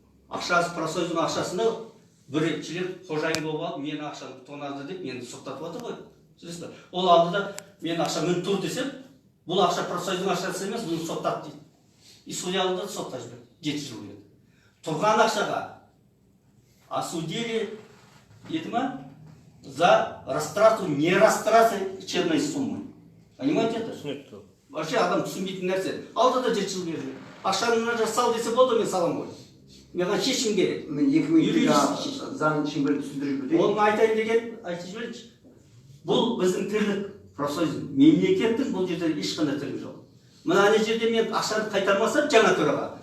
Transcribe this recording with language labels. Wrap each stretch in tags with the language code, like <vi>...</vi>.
<kk>Ақшасы, профсоюздің ақшасында бір член қожайын болып алып, мені ақшаны тонады деп, мені соқтатып отыр ғой. Сөйлесті. Ол алдыда мен ақшамен тұр десем, бұл ақша профсоюздің ақшасы емес, бұны соқтат дейді. И судья алдыда сотқа жіберді. 7 жыл еді. Тұрған ақшаға осудили, еді ма?</kk> <ru>За растрату, не растраты черной суммы. Понимаете это?</ru> <kk>Вообще адам түсінбейтін нәрсе. Алда да жеті жыл берді. Ақшаны мына жақ сал десе болды, мен салам ғой. Маған шешім керек. Мен 2002 заң шеңберін түсіндіріп өтейін. Оны айтайын деген, айтып жіберейінші. Бұл біздің тірлік профсоюз. Мемлекеттің бұл жерде ешқандай тірлік жоқ. Мына ана жерде мен ақшаны қайтармасам жаңа төраға.</kk>